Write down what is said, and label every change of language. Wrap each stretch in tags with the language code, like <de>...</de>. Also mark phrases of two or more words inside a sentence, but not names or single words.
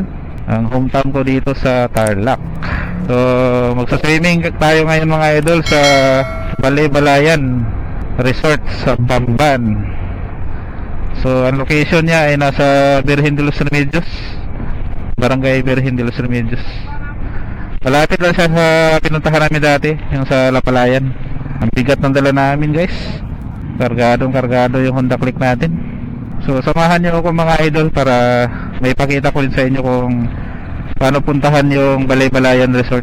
<tl>Ang hometown ko dito sa Tarlac. So, magsa-swimming tayo ngayon, mga idol, sa Balay-Balayan Resort sa Bamban. So, ang location niya ay nasa Virgen de los Remedios, Barangay Virgen de los Remedios. Malapit lang siya sa pinuntahan namin dati, yung sa Lapalayan. Ang bigat ng dala namin, guys. Kargado yung Honda Click natin. So samahan niyo ako, mga idol, para may pakita ko rin sa inyo kung paano puntahan yung Balay-Balayan Resort.</tl>